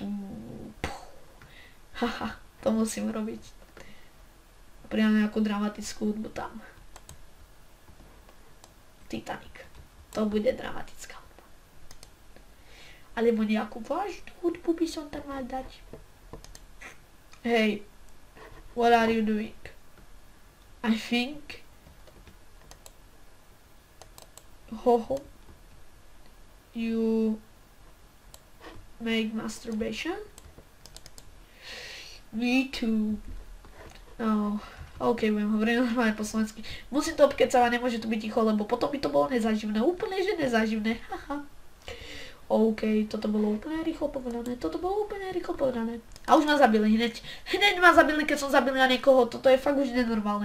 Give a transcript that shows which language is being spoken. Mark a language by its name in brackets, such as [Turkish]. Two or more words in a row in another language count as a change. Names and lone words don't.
[Slovak] Haha, to musím robiť. Pridám nejakú dramatickú hudbu tam. Titanic. To bude dramatická hudba. Alebo nejakú vážnu hudbu by som tam mal dať. [English] Hey, what are you doing? I think... Hoho. You make masturbation? Me too. Oh, ok, [Slovak] budem hovoriť normálne po slovensky. Musím to obkecávať, nemôže to byť ticho, lebo potom by to bolo nezaživné. Úplne, že nezaživné. Haha. OK, toto bolo úplne rýchlo povedané. A už ma zabili hneď. Hneď ma zabili, keď som zabil na niekoho. Toto je fakt už nenormálne.